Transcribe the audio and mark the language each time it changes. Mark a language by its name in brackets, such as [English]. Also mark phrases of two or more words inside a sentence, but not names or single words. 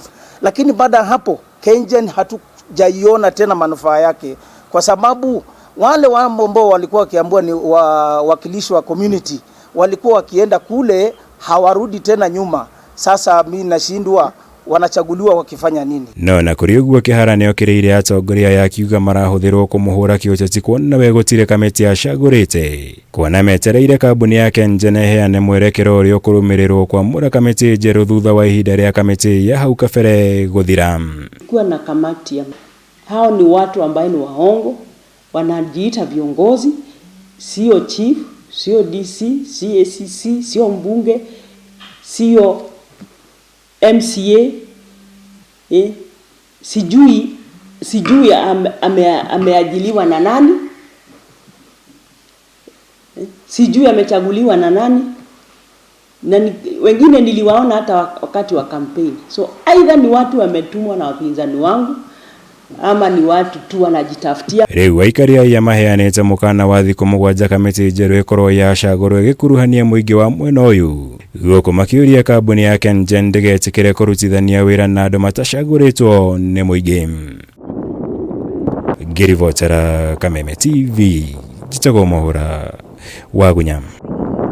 [Swahili] Lakini baada hapo KenGen hatujaiona tena manufaa yake, kwa sababu wale ambao walikuwa wakiambiwa ni wakilishi wa community walikuwa wakienda kule hawarudi tena nyuma. Sasa mimi nashindwa wanachaguliwa wakifanya nini? [Kikuyu] No na kuri ũguo Kĩhara nĩ okĩrĩire atongoria ya kiuga marahũthĩrwo kũmũhũra kĩũteti kuona we gũtirĩ kamĩtĩ yacagũrĩte kuona metereire kambuni ya KenGen ĩheane mwerekero ũrĩa ũkũrũmĩrĩrwo kwamũra kamĩtĩ njerũ thutha wa ihinda rĩa kamĩtĩ ya hau kabere gũthira. [Swahili] Kuwa na kamati hao ni watu ambao ni waongo, wanajiita viongozi, sio chief, sio DC, sio ACC, sio mbunge, sio MCA. Sijui ameajiliwa na nani, sijui amechaguliwa na nani, na wengine niliwaona hata wakati wa campaign. [English] So either [Swahili] ni watu wametumwa na wapinzani wangu ama ni watu tu wanajitafutia. [Kikuyu] Rĩu aikari ya maheanĩte mũkana wa thikũ 7 kamĩtĩ njerũ ĩkorwo yacagũrwo ĩgĩkuruhania mũingĩ wa mwena ũyũ gũkũ makĩũria kambuni ya KenGen ndĩgetĩkĩre kũrutithania wĩra na andũ matacagũrĩtwo nĩ mũingĩ. Ngĩribotera Kameme TV, njĩtagwo Mwaũra wa Gunyama.